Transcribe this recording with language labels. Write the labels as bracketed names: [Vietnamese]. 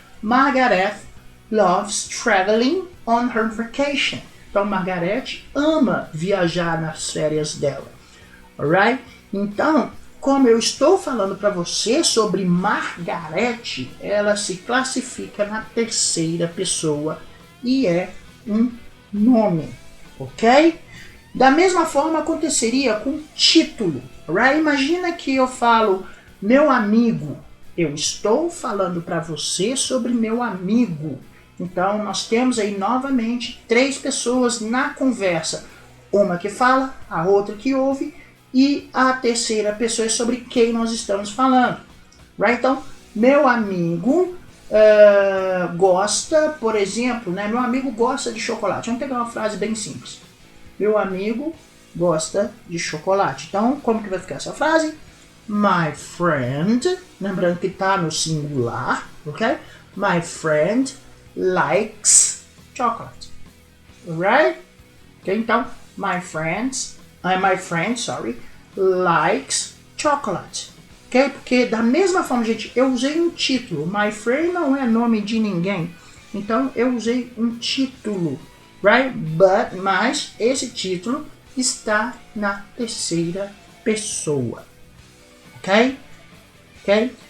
[English] Margaret loves traveling on her vacation. [Portuguese] Então Margaret ama viajar nas férias dela. Alright? Então, como eu estou falando para você sobre Margaret, ela se classifica na terceira pessoa e é um nome, ok? Da mesma forma aconteceria com título, right? Imagina que eu falo meu amigo, eu estou falando para você sobre meu amigo. Então nós temos aí novamente três pessoas na conversa, uma que fala, a outra que ouve e a terceira pessoa é sobre quem nós estamos falando, right? Então meu amigo gosta, por exemplo, né? Meu amigo gosta de chocolate. Vamos pegar uma frase bem simples. Meu amigo gosta de chocolate. Então, como que vai ficar essa frase? [English] My friend, [Portuguese] lembrando que está no singular, ok? [English] My friend likes chocolate. Alright? Okay, então, my friend, likes chocolate. Okay? [Portuguese] Porque da mesma forma, gente, eu usei um título. [English] My friend [Portuguese] não é nome de ninguém. Então, eu usei um título. Right? Mas esse título está na terceira pessoa. Ok? Ok?